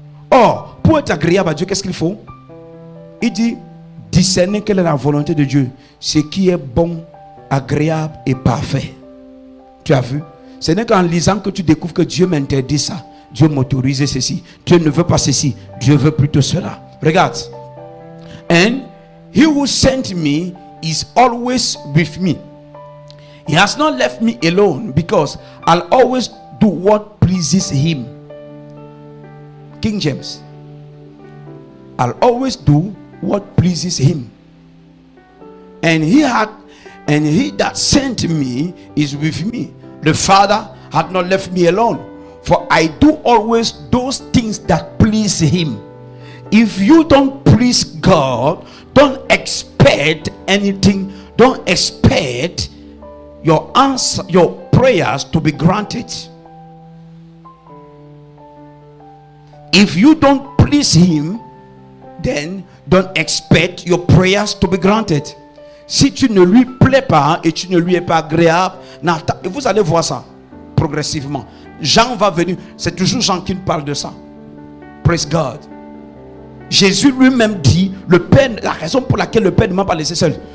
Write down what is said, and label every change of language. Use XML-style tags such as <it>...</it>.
<fr>Or, pour être agréable à Dieu, qu'est-ce qu'il faut? Il dit, discerner quelle est la volonté de Dieu. Ce qui est bon, agréable et parfait. Tu as vu? Ce n'est qu'en lisant que tu découvres que Dieu m'interdit ça. Dieu m'autorise ceci. Dieu ne veut pas ceci. Dieu veut plutôt cela. Regarde.</fr> <en>And he who sent me is always with me. He has not left me alone because I'll always do what pleases him. King James. I'll always do what pleases him. And he that sent me is with me. The Father had not left me alone, for I do always those things that please him. If you don't please God, don't expect anything. Don't expect your answer, your prayers to be granted. If you don't please him, then don't expect your prayers to be granted.</en> <fr>Si tu ne lui plais pas et tu ne lui es pas agréable, vous allez voir ça progressivement. Jean va venir, c'est toujours Jean qui nous parle de ça.</fr> <en>Praise God.</en> <fr>Jésus lui-même dit, le Père, la raison pour laquelle le Père ne m'a pas laissé seul.</fr>